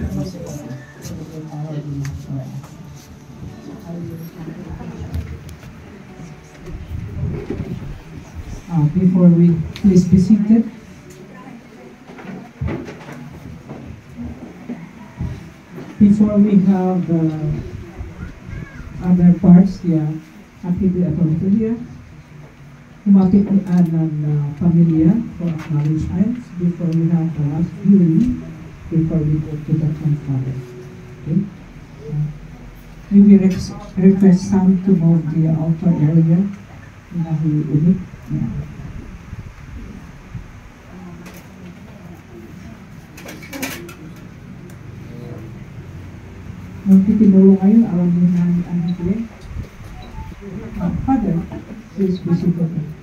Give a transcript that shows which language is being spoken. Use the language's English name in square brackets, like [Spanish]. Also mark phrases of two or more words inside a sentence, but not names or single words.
[English] Before we please be seated. Before we have other parts, [Waray] humapit ni Anan pamilya [English] for acknowledgements before we have the last viewing, before we go to the Father. [Waray] Okay? We will request Sam to move the altar area in a unit. [Filipino] Magtitinulong kayo, alam niyo namin ang higit. [English] Father, please be seated.